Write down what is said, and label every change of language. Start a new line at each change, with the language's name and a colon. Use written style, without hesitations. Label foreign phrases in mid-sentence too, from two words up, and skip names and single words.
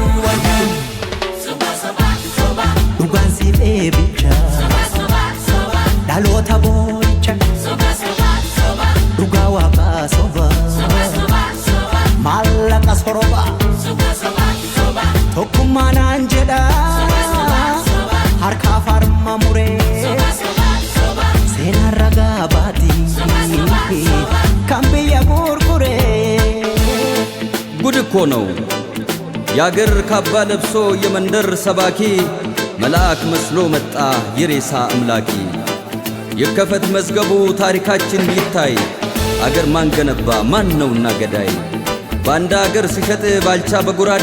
Oromo: dhugaan siif eebicha dhaloota boo'icha dhugaa waaqaa soba maallaqa soroba tokkummaa naan jedha harka farma muree seenaa ragaa baatii kan biyya gurguree
Amharic: ጉድ እኮ ነው ያገር ካባ ለብሶ የመንደር ሰባኪ መልአክ መስሎ መጣ የሬሳ አምላኪ የከፈት መዝገቡ ታሪካችን ይታይ አገር ማን ገነባ ማን ነውና ገዳይ ባንዳ አገር ሲሸጥ ባልቻ በጉራዴ